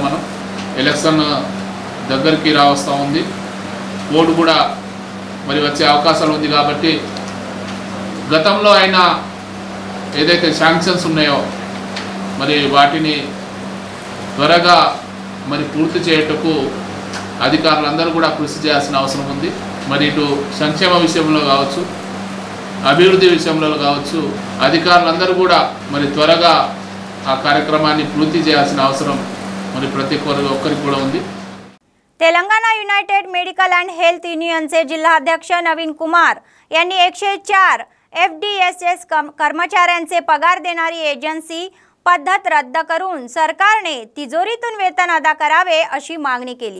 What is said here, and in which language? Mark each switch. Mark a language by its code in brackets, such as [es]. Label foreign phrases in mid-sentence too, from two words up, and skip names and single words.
[te] మనం ఎలక్షన్ దగ్గరికి రావస్తూ ఉంది, ఓటు కూడా మరి వచ్చే అవకాశాలు ఉంది కాబట్టి గతంలో అయినా ఏదైతే శాంక్షన్స్ ఉన్నాయో మరి వాటిని త్వరగా మరి పూర్తి చేయటకు అధికారులందరూ కూడా కృషి చేయాల్సిన అవసరం ఉంది। మరి ఇటు సంక్షేమ విషయంలో కావచ్చు, అభివృద్ధి విషయంలో కావచ్చు, అధికారులందరూ కూడా మరి త్వరగా ఆ కార్యక్రమాన్ని పూర్తి చేయాల్సిన అవసరం మరి ప్రతి ఒక్కరికి కూడా ఉంది। [mr] तेलंगणा युनायटेड मेडिकल अँड हेल्थ युनियनचे जिल्हाध्यक्ष नवीन कुमार यांनी 104 FDSS कर्मचाऱ्यांचे पगार देणारी एजन्सी पद्धत रद्द करून सरकारने तिजोरीतून वेतन अदा करावे अशी मागणी केली।